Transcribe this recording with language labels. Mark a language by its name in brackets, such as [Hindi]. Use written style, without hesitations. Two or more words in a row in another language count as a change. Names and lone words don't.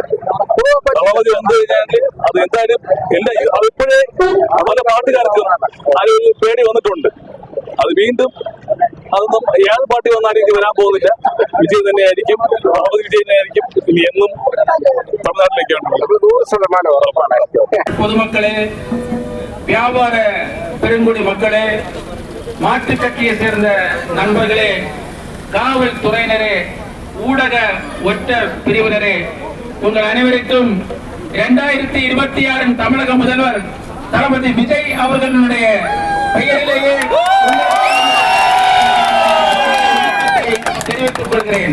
[Malayalam] തളപതി വന്നു കഴിഞ്ഞാൽ അത് എന്തായാലും അതിപ്പോഴേ പല പാർട്ടിക്കാർക്കും ആ ഒരു പേടി വന്നിട്ടുണ്ട്. അത് വീണ്ടും അതൊന്നും ഏത് പാർട്ടി വന്നാലും ഇത് വരാൻ പോകുന്നില്ല. വിജയ് തന്നെയായിരിക്കും, തളപതി വിജയ് തന്നെയായിരിക്കും ഇനി എന്നും തമിഴ്നാട്ടിലേക്കാണ് 100% ഉറപ്പാണ്. [Tamil] பொதுமக்களே, வியாபார பெருங்குடி மக்களே, மாற்றுக் கட்சியை சேர்ந்த நண்பர்களே, காவல்துறையினரே, ஊடக ஒற்ற பிரிவினரே, உங்கள் அனைவருக்கும் 2026 தமிழக முதல்வர் தளபதி விஜய் அவர்களுடைய பெயரிலேயே தெரிவித்துக் கொள்கிறேன்.